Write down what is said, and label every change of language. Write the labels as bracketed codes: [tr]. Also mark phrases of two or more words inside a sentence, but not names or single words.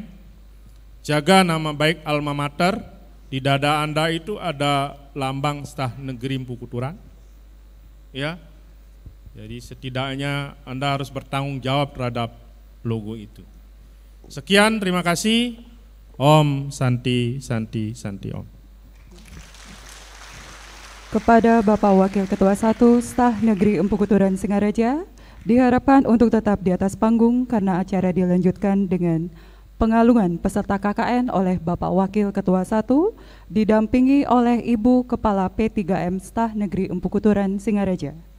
[id] Jaga nama baik alma mater. Di dada Anda itu ada lambang Stah Negeri Empu Kuturan. Ya. Jadi setidaknya Anda harus bertanggung jawab terhadap logo itu. Sekian, terima kasih. [sa] Om Santi Santi Santi Om. [id] Kepada Bapak Wakil Ketua 1 Stah Negeri Empu Kuturan Singaraja, diharapkan untuk tetap di atas panggung karena acara dilanjutkan dengan pengalungan peserta KKN oleh Bapak Wakil Ketua 1 didampingi oleh Ibu Kepala P3M Stah Negeri Empu Kuturan Singaraja.